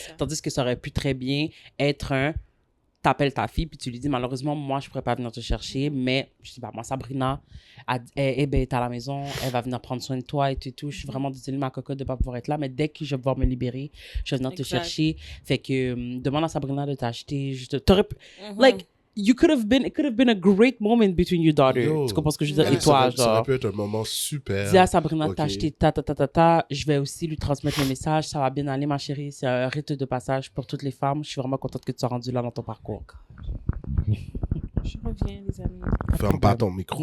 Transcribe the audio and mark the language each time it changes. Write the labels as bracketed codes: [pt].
[fr] Tandis que ça aurait pu très bien être un... T'appelles ta fille, puis tu lui dis, malheureusement, moi, je pourrais pas venir te chercher, mais, je sais pas, moi, Sabrina, elle est à la maison, elle va venir prendre soin de toi et tout. Je suis vraiment désolée, ma cocotte, de pas pouvoir être là, mais dès que je vais pouvoir me libérer, je vais venir te chercher. Fait que, demande à Sabrina de t'acheter. [en] Like, it could have been a great moment between your daughter. [fr] Tu comprends ce que je veux dire? Et toi, genre. Ça aurait pu être un moment super. Dis à Sabrina de t'acheter Je vais aussi lui transmettre le message. Ça va bien aller, ma chérie. C'est un rite de passage pour toutes les femmes. Je suis vraiment contente que tu sois rendue là dans ton parcours. Je reviens, les amis. Ferme pas ton micro.